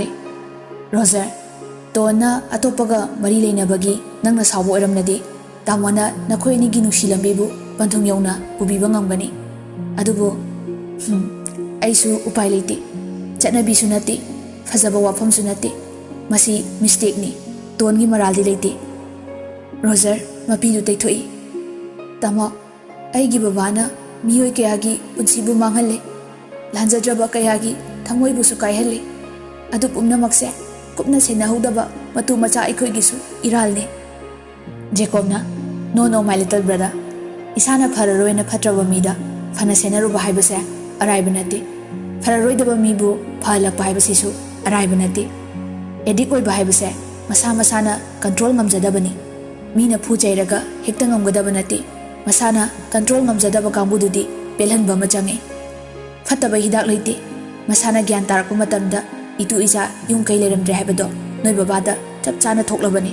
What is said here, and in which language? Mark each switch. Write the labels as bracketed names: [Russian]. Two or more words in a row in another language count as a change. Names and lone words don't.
[Manipuri] Roger tona atopaga mari leinabagi nangna sawo oramnadi tamona nakhoi ni gi nungsilambebu panthong yauna pubiba ngamgani adubu aisu upai leiti chatnabi sunati fazaba wafam sunati masi mistake ni tongi maraldi leiti. Roger mapidu teithoi tamo aigi babana miyoi kayagi punsibu manghalle lanjadraba kayagi thamoibu su kaihalle adu pumnamakse kupna senahudaba matu macha aikoi gisu iralne. Jacobna [English] no my little brother [Manipuri] isana phararoina phatraba mida phana senaruba haibase araiba nati phararoidaba mibu phalakpa haibasisu araiba nati edik oiba haibase masa masana control ngamjadabani mina phujairaga hekta ngamgadaba nati masana control ngamjadaba kambududi pelhanba machange phataba hidak leite masana gyan tarakpa matamda itu isa yung kai leramdre haibado noi babada chap chana thoklabani.